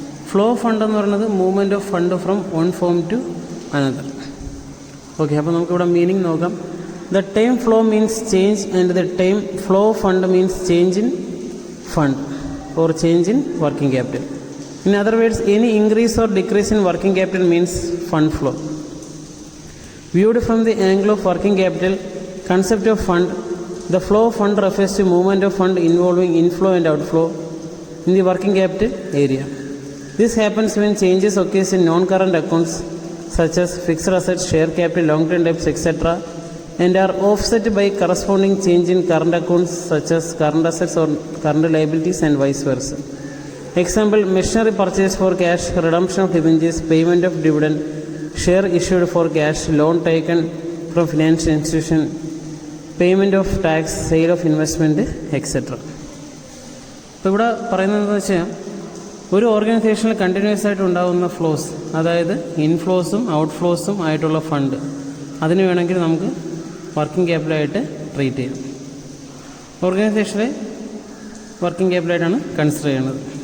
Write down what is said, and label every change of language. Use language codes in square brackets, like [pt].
[en] Flow of fund എന്ന് പറയുന്നത് movement of fund from one form to another. [ml] Okay, അപ്പോൾ നമുക്കിവിടെ മീനിങ് നോക്കാം. [en] The time flow means change and the time flow of fund means change in fund or change in working capital. In other words, any increase or decrease in working capital means fund flow. Viewed from the angle of working capital concept of fund, the flow of fund refers to movement of fund involving inflow and outflow in the working capital area. This happens when changes occur in non-current accounts such as fixed assets, share capital, long-term debts, etc., and are offset by corresponding change in current accounts such as current assets or current liabilities and vice versa. Example: machinery purchase for cash, redemption of debentures, payment of dividend, share issued for cash, loan taken from financial institution, payment of tax, sale of investment, etc. [ml] ഇപ്പോൾ ഇവിടെ പറയുന്നതെന്ന് വെച്ചാൽ ഒരു ഓർഗനൈസേഷനിൽ continuous ആയിട്ട് ഉണ്ടാകുന്ന flows, അതായത് ഇൻഫ്ലോസും ഔട്ട്ഫ്ലോസും ആയിട്ടുള്ള ഫണ്ട്, അതിന് വേണമെങ്കിൽ നമുക്ക് വർക്കിംഗ് ക്യാപിറ്റലായിട്ട് ട്രീറ്റ് ചെയ്യാം. ഓർഗനൈസേഷനെ വർക്കിംഗ് ക്യാപിറ്റലായിട്ടാണ് കൺസിഡർ ചെയ്യുന്നത്.